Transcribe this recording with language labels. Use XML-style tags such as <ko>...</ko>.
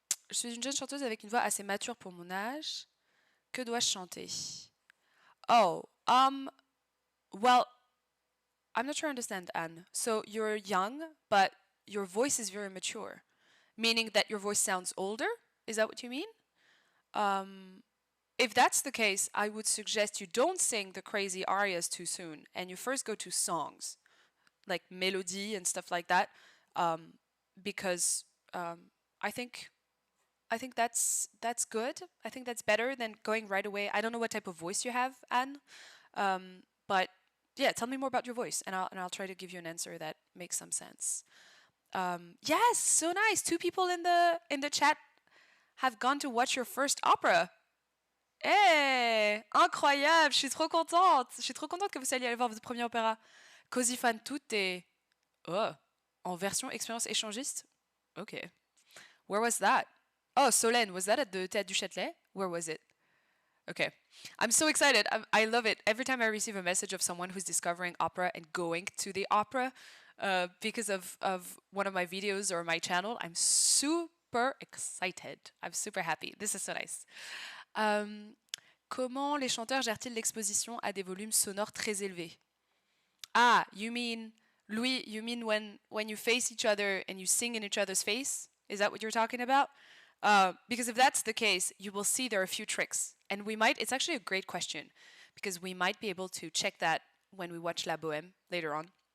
<fr>Je suis une jeune chanteuse avec une voix assez mature pour mon âge. Que dois-je chanter?</fr> <en>Oh, well, I'm not sure I understand, Anne. So you're young, but your voice is very mature, meaning that your voice sounds older? Is that what you mean? If that's the case, I would suggest you don't sing the crazy arias too soon, and you first go to songs, like melody and stuff like that, because I think that's good. I think that's better than going right away. I don't know what type of voice you have, Anne, but yeah, tell me more about your voice, and I'll try to give you an answer that makes some sense. Yes, so nice. 2 people in the chat have gone to watch your first opera.</en> <fr>Eh, incroyable. Je suis trop contente. Je suis trop contente que vous alliez aller voir votre premier opéra. Così fan tutte. Oh, en version expérience échangiste?</fr> <en>Okay. Where was that? Oh, Solène, was that at the Théâtre du Châtelet? Where was it? Okay. I'm so excited. I love it. Every time I receive a message of someone who's discovering opera and going to the opera because of one of my videos or my channel, I'm super excited. I'm super happy. This is so nice.</en> <fr>Comment les chanteurs gèrent-ils l'exposition à des volumes sonores très élevés?</fr> <en>Ah, you mean, Louis, you mean when you face each other and you sing in each other's face? Is that what you're talking about? Because if that's the case, you will see there are a few tricks. And it's actually a great question because we might be able to check that when we watch La Bohème later on.</en>